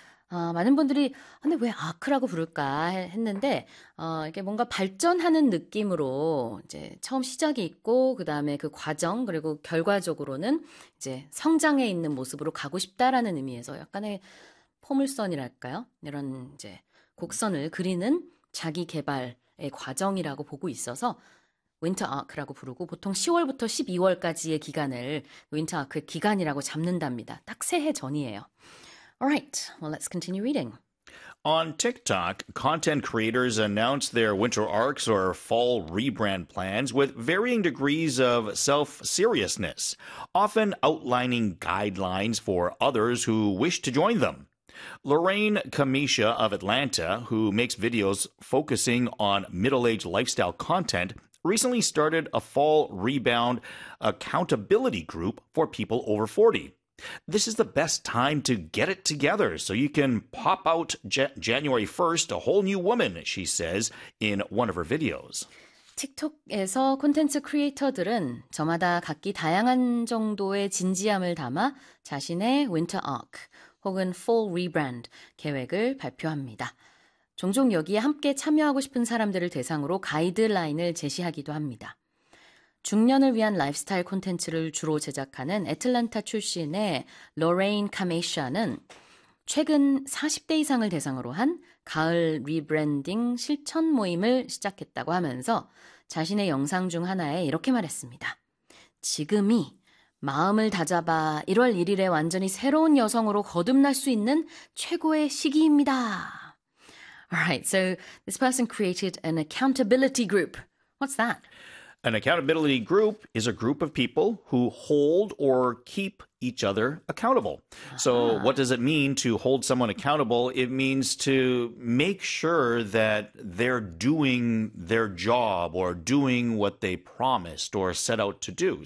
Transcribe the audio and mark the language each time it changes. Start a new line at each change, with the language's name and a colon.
Korean: 많은 분들이 근데 왜 아크라고 부를까 했는데 이게 뭔가 발전하는 느낌으로 이제 처음 시작이 있고 그다음에 그 과정 그리고 결과적으로는 이제 성장해 있는 모습으로 가고 싶다라는 의미에서 약간의 포물선이랄까요? 이런 이제 곡선을 그리는 자기 개발의 과정이라고 보고 있어서 윈터 아크라고 부르고 보통 10월부터 12월까지의 기간을 윈터 아크의 기간이라고 잡는답니다. 딱 새해 전이에요.
English: Alright, well, let's continue reading. On TikTok, content creators announced their winter arcs or fall rebrand plans with varying degrees of self-seriousness, often outlining guidelines for others who wish to join them. Lorraine Kamisha of Atlanta, who makes videos focusing on middle-aged lifestyle content, recently started a fall rebound accountability group for people over 40. This is the best time to get it together so you can pop out January 1st a whole new woman, she says in one of her videos.
Korean: 틱톡에서 콘텐츠 크리에이터들은 저마다 각기 다양한 정도의 진지함을 담아 자신의 윈터 아크 혹은 폴 리브랜드 계획을 발표합니다. 종종 여기에 함께 참여하고 싶은 사람들을 대상으로 가이드라인을 제시하기도 합니다. 중년을 위한 라이프스타일 콘텐츠를 주로 제작하는 애틀랜타 출신의 로레인 카메시아는 최근 40대 이상을 대상으로 한 가을 리브랜딩 실천 모임을 시작했다고 하면서 자신의 영상 중 하나에 이렇게 말했습니다. 지금이 마음을 다잡아 1월 1일에 완전히 새로운 여성으로 거듭날 수 있는 최고의 시기입니다.
English: Alright, so this person created an accountability group. What's that? An accountability group is a group of people who hold or keep each other accountable. So, what does it mean to hold someone accountable? It means to make sure that they're doing their job or doing what they promised or set out to do.